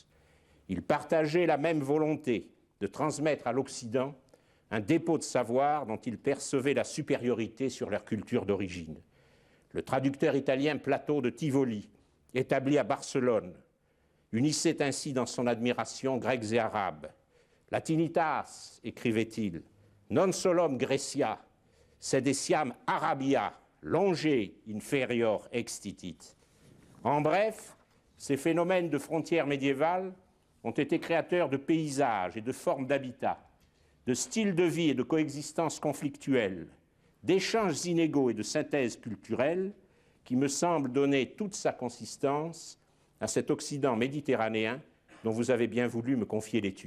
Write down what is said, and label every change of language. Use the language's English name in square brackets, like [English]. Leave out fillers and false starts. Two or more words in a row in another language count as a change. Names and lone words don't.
[French] Ils partageaient la même volonté de transmettre à l'Occident un dépôt de savoir dont ils percevaient la supériorité sur leur culture d'origine. Le traducteur italien Plato de Tivoli, établi à Barcelone, unissait ainsi dans son admiration grecs et arabes. Latinitas, écrivait-il, [Latin] non solum Grecia, sed essiam Arabia, longe inferior extitit. [French] En bref, ces phénomènes de frontières médiévales ont été créateurs de paysages et de formes d'habitat, de styles de vie et de coexistence conflictuelle, d'échanges inégaux et de synthèse culturelle qui me semblent donner toute sa consistance à cet Occident méditerranéen dont vous avez bien voulu me confier l'étude.